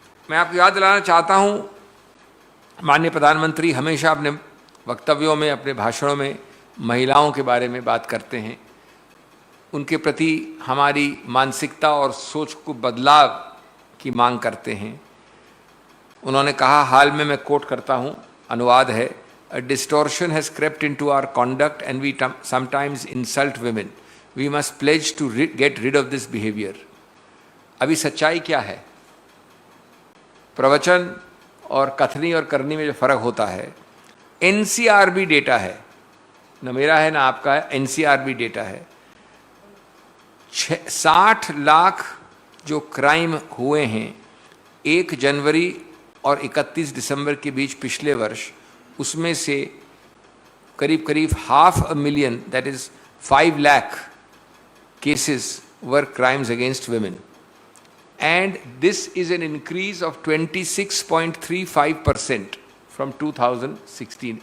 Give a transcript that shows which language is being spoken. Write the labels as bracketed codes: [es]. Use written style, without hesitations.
[hi] मैं आपको याद दिलाना चाहता हूं, माननीय प्रधानमंत्री हमेशा अपने वक्तव्यों में, अपने भाषणों में महिलाओं के बारे में बात करते हैं। उनके प्रति हमारी मानसिकता और सोच को बदलाव की मांग करते हैं। उन्होंने कहा, हाल में, मैं कोट करता हूं, अनुवाद है, [en] A distortion has crept into our conduct and we sometimes insult women. We must pledge to get rid of this behavior. [hi] अभी सच्चाई क्या है? प्रवचन और कथनी और करनी में जो फ़र्क होता है, एनसीआरबी डेटा है, न मेरा है ना आपका है, एनसीआरबी डेटा है। 60 लाख जो क्राइम हुए हैं 1 जनवरी और 31 दिसंबर के बीच पिछले वर्ष, उसमें से करीब 500,000, [en] that is [hi] 5 lakh [en] cases were crimes against women, and this is an increase of 26.35% from 2016।